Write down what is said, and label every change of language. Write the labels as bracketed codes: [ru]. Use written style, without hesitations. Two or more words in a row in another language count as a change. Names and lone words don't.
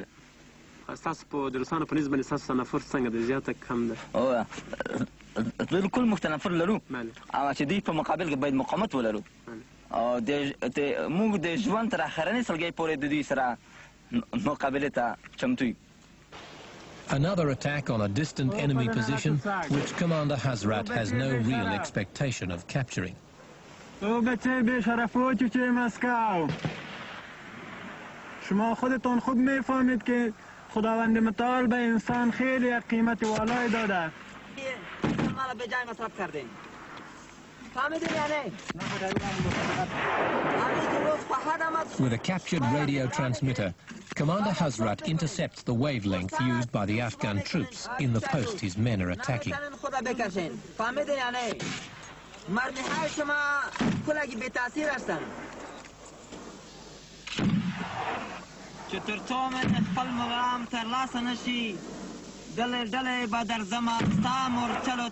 [ps] تاسو په د روسانو په نسبت باندې تاسو نفر څنګه دی زیاته کم ده او بالکل مختلف لرو او چې دوی په مقابل کې باید مقاومت ولرو او موږ د ژوند تر اخرنۍ سلګۍ پورې د دوی سره مقابله ته چمتو یو. [en] Another attack on a distant enemy position, which Commander Hazrat has no real expectation of capturing. [fa] شما خودتون خوب میفهمید که خداوند متعال به انسان خیلی قیمت والای داده. مالا به جای مصرف کردین. فهمیدین یا نه؟ [en] With a captured radio transmitter, Commander Hazrat intercepts the wavelength used by the Afghan troops in the post his men are attacking. [ps] چې تر څو مې خپل مقام ترلاسه نشي ډلې ډلې به درځم ستا مورچلو